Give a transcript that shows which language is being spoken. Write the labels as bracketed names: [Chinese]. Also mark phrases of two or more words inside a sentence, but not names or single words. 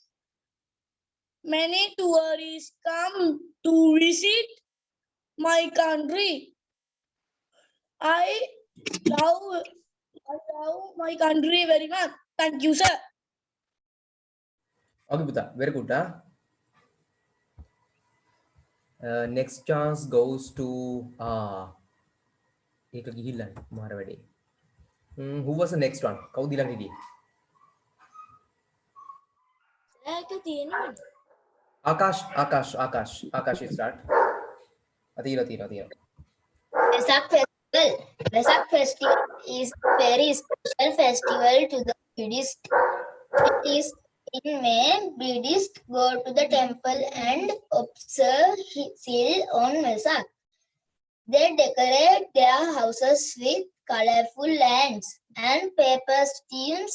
[English] Many tourists come to visit my country. I love my country very much. Thank you, sir. Okay, Puta, very good. Next chance goes to [Sinhala] ඒක ගිහිල්ලා මාර වැඩේ. [English] Who was the next one? [Sinhala] කවුද ඊළඟ හිටියේ? ඒක තියෙනවද? ආකාශ් start. තියෙනවා. [English] Vesak festival. Vesak festival is very special festival to the Buddhist. It is In May, Buddhists go to the temple and observe Sil on Vesak. They decorate their houses with colorful lamps and paper streams.